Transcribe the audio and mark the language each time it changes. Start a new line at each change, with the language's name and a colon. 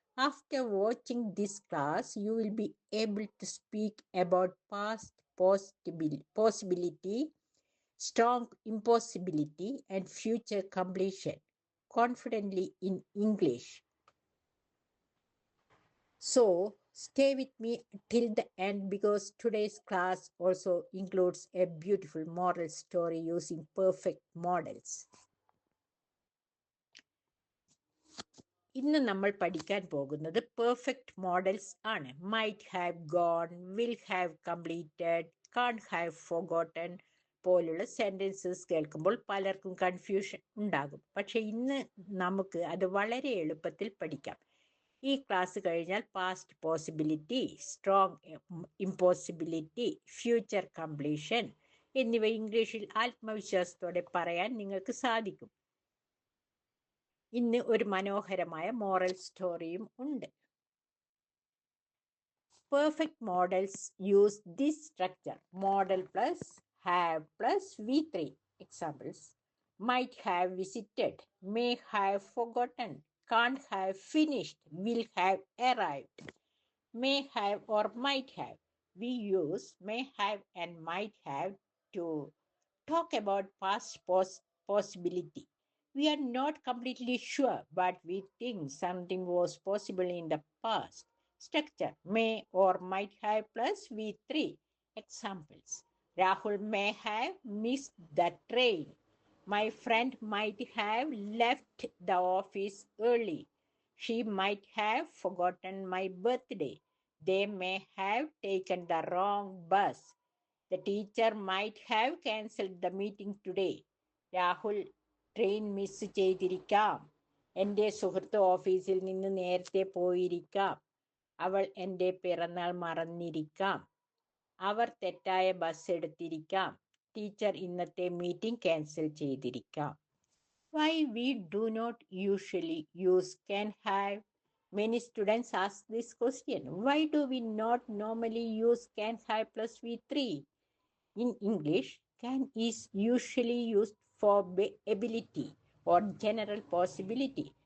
English: After watching this class, you will be able to speak about past possibility, strong impossibility, and future completion confidently in English. So stay with me till the end because today's class also includes a beautiful moral story using perfect models.
Malayalam: ഇന്ന് നമ്മൾ പഠിക്കാൻ പോകുന്നത് perfect models ആണ്.
English: might have gone, will have completed, can't have forgotten
Malayalam: പോലുള്ള sentences കേൾക്കുമ്പോൾ പലർക്കും confusion ഉണ്ടാകും. പക്ഷെ ഇന്ന് നമുക്ക് അത് വളരെ എളുപ്പത്തിൽ പഠിക്കാം. ഈ ക്ലാസ് കഴിഞ്ഞാൽ
English: past possibility, strong impossibility, future completion
Malayalam: എന്നിവ ഇംഗ്ലീഷിൽ ആത്മവിശ്വാസത്തോടെ പറയാൻ നിങ്ങൾക്ക് സാധിക്കും. ഇന്ന് ഒരു മനോഹരമായ മോറൽ സ്റ്റോറിയും ഉണ്ട്.
English: Perfect modals use this structure: model plus have plus V3. Examples: might have visited, may have forgotten, can't have finished, will have arrived. May have or might have. We use may have and might have to talk about past possibility. We are not completely sure, but we think something was possible in the past. Structure: may or might have plus V3. Examples: Rahul may have missed the train. My friend might have left the office early. She might have forgotten my birthday. They may have taken the wrong bus. The teacher might have cancelled the meeting today.
Malayalam: Rahul train miss ചെയ്തിരിക്കാം. എൻ്റെ സുഹൃത്ത് ഓഫീസിൽ നിന്ന് നേരത്തെ പോയിരിക്കാം. അവൾ എൻ്റെ പിറന്നാൾ മറന്നിരിക്കാം. അവർ തെറ്റായ bus എടുത്തിരിക്കാം. Teacher ഇന്നത്തെ meeting cancel ചെയ്തിരിക്കാം.
English: Why we do not usually use can have? Many students ask this question. Why do we not normally use can have plus V3? In English, can is usually used for ability or general possibility.